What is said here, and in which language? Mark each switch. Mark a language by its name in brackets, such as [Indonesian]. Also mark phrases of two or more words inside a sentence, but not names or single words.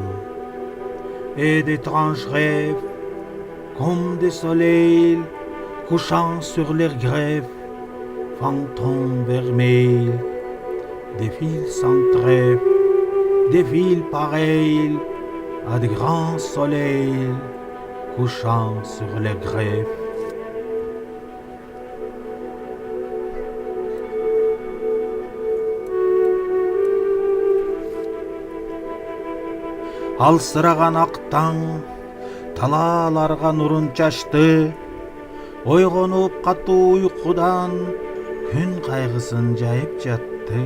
[French] Et d'étranges rêves comme des soleils couchant sur leurs grèves, fantômes vermeils, défilent sans trêve, défilent pareils à de grands soleils couchant sur leurs grèves. [Kazakh] Алсыраған ақ таң талаларға нұрын шашты, ойғанып қатты ұйқыдан күн қайғысын жайып жатты.